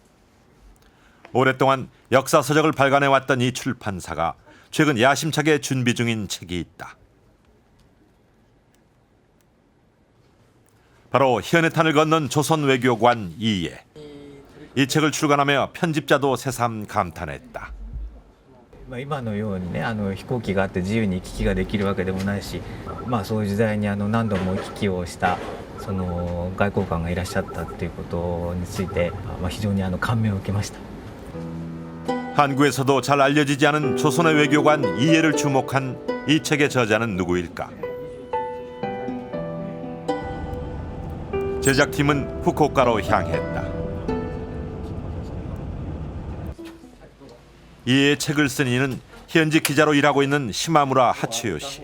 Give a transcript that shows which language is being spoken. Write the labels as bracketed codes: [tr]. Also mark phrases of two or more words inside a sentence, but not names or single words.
[ko] 오랫동안 역사서적을 발간해왔던 이 출판사가 최근 야심차게 준비 중인 책이 있다. 바로 현해탄을 건넌 조선 외교관 이이에. 이 책을 출간하며 편집자도 새삼 감탄했다. [ja] 今のようにね、飛行機があって自由に行き来ができるわけでもないし、そういう時代に何度も行き来をしたその外交官がいらっしゃったっていうことについて、非常に感銘を受けました。 [ko] 한국에서도 잘 알려지지 않은 조선의 외교관 이이에를 주목한 이 책의 저자는 누구일까? 제작팀은 후쿠오카로 향했다. 이이에의 책을 쓴 이는 현직 기자로 일하고 있는 시마무라 하츠요 씨.